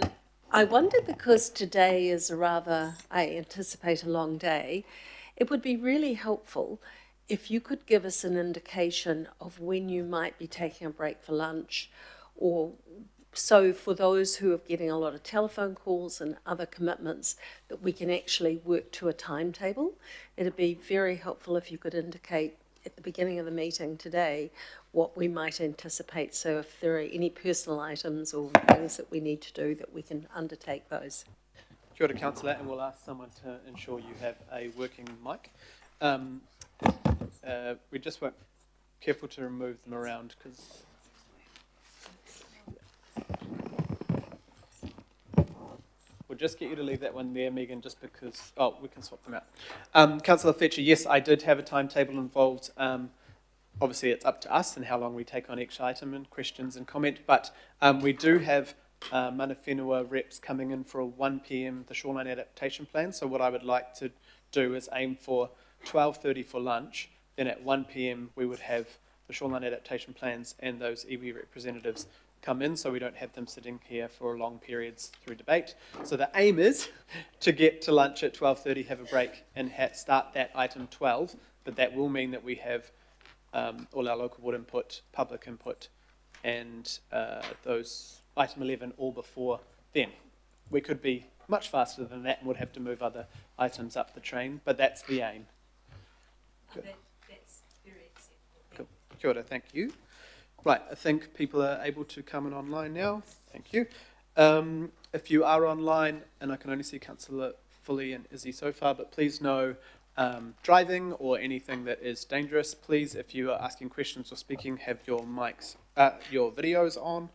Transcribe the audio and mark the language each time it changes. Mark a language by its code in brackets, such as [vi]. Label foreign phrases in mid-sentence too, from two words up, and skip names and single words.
[en] I wonder, because today is I anticipate a long day, it would be really helpful if you could give us an indication of when you might be taking a break for lunch, or so for those who are getting a lot of telephone calls and other commitments, that we can actually work to a timetable. It'd be very helpful if you could indicate at the beginning of the meeting today what we might anticipate. So if there are any personal items or things that we need to do, that we can undertake those. [mi] Kia ora, [en] Councillor, and we'll ask someone to ensure you have a working mic. We just weren't careful to remove them around because... We'll just get you to leave that one there, Megan, just because... Oh, we can swap them out. Councillor Fletcher, yes, I did have a timetable involved. Obviously, it's up to us and how long we take on each item and questions and comment, but we do have [mi] mana whenua [en] reps coming in for a 1 p.m, the shoreline adaptation plan. So what I would like to do is aim for 12:30 for lunch. Then at 1 p.m, we would have the shoreline adaptation plans and those iwi representatives come in, so we don't have them sitting here for long periods through debate. So the aim is to get to lunch at 12:30, have a break, and start that item 12, but that will mean that we have all our local board input, public input, and those item 11 all before then. We could be much faster than that and would have to move other items up the train, but that's the aim. That's very acceptable. Cool. [mi] Kia ora, [en] thank you. Right, I think people are able to come in online now. Thank you. If you are online, and I can only see Councillor Foley and Izzy so far, but please know driving or anything that is dangerous, please, if you are asking questions or speaking, have your mics, your videos on.